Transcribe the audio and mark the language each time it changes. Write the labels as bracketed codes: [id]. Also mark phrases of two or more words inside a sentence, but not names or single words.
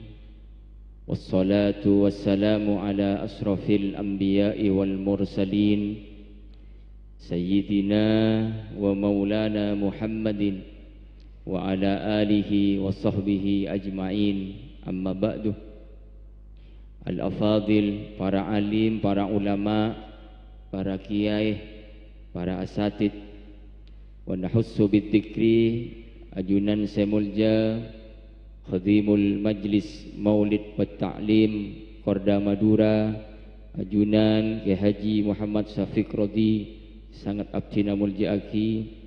[ar] والصلاة والسلام على أشرف الأنبياء والمرسلين سيدنا ومولانا محمد وعلى آله وصحبه أجمعين. أما بعد. [mad] Al-afadil, para alim, para ulama, para kiai, para asatid, [ar] ونخص بذكر [mad] ajunan semulja [ar] خادم مجلس مولد وتعليم [mad] Korda Madura, ajunan Kiai Haji Muhammad Syafiq Rodi sangat abdina mulja aki,